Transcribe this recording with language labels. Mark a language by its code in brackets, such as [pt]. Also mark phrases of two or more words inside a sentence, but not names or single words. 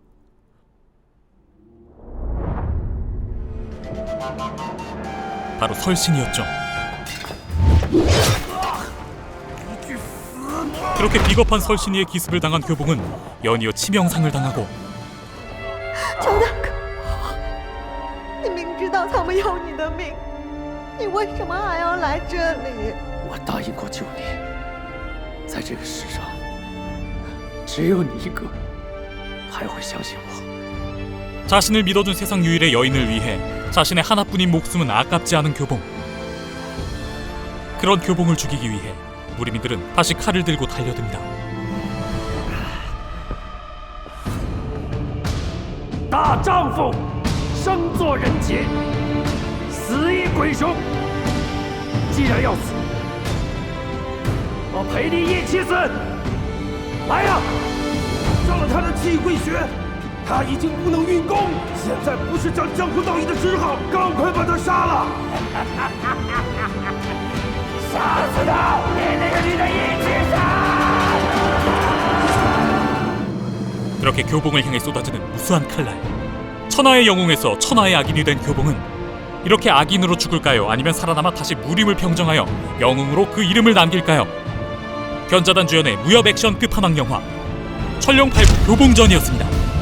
[ko] 바로 설신이었죠. 그렇게 비겁한 설신이의 기습을 당한 교봉은 연이어 치명상을 당하고 [zh] 乔大哥，你明知道他们要你的命，你为什么还要来这里？我答应过救你，在这个世上，只有你一个还会相信我。 [ko] 자신을 믿어준 세상 유일의 여인을 위해 자신의 하나뿐인 목숨은 아깝지 않은 교봉. 그런 교봉을 죽이기 위해 무리민들은 다시 칼을 들고 달려듭니다. [zh] 大丈夫生做人杰，死以鬼雄。既然要死，我陪你一起死。来呀！上了他的气归血。他已经不能运功，现在不是讲江湖道义的时候，赶快把他杀了！杀死他，连那个女的一起杀！ [ko] 그렇게 교봉을 향해 쏟아지는 무수한 칼날. 천하의 영웅에서 천하의 악인이 된 교봉은 이렇게 악인으로 죽을까요? 아니면 살아남아 다시 무림을 평정하여 영웅으로 그 이름을 남길까요? 견자단 주연의 무협 액션 끝판왕 영화 천룡팔부 교봉전이었습니다.